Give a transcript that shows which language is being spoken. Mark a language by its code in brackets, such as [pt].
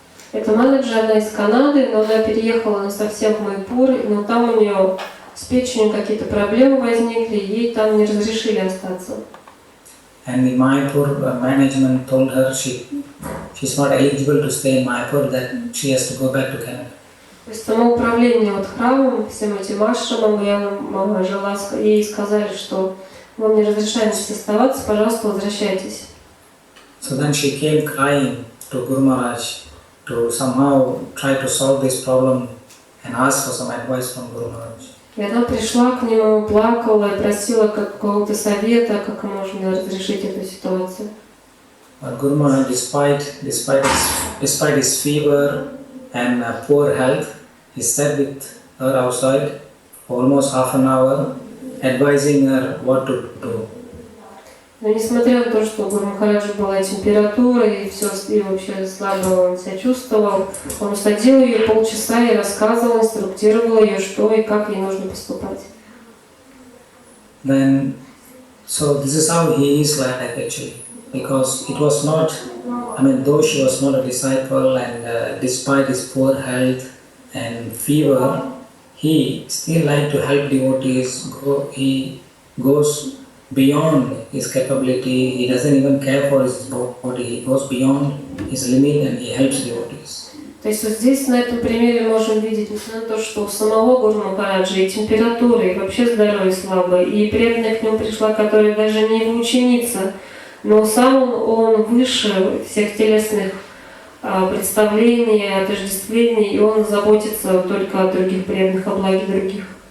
[ru] Эта Матаджи, она из Канады, но она переехала на совсем в Майпур, но там у нее с печенью какие-то проблемы возникли, ей там не разрешили остаться. [en] And the Mayapur management told her she's not eligible to stay in Mayapur, that she has to go back to Canada. [ru] То есть само управление вот храмом, всем этим ашрамом, ей сказали, что вам не разрешаем здесь оставаться, пожалуйста, возвращайтесь. [en] So then she came crying to Guru Maharaj to somehow try to solve this problem and ask for some advice from Guru Maharaj. [ru] И она пришла к нему, плакала и просила какого-то совета, как можно разрешить эту ситуацию. [en] But Guru Maharaj, despite his fever and poor health, he sat with her outside for almost half an hour, advising her what to do. [ru] Но несмотря на то, что у Гуру Махараджа была температура и все, и вообще слабо он себя чувствовал, он усадил ее полчаса и рассказывал, инструктировал ее, что и как ей нужно поступать. [en] Then, so this is how he is like actually, because it was not, though she was not a disciple and despite his poor health and fever, he still liked to help devotees. He goes beyond his capability, he doesn't even care for his body, he goes beyond his limit and he helps devotees. [ru] То есть вот здесь на этом примере можем видеть, несмотря на то, что у самого Гуру Махараджа и температура, и вообще здоровье слабое, и преданная к нему пришла, которая даже не его ученица, но сам он выше всех телесных представлений, отождествлений, и он заботится только о других преданных, о благе других.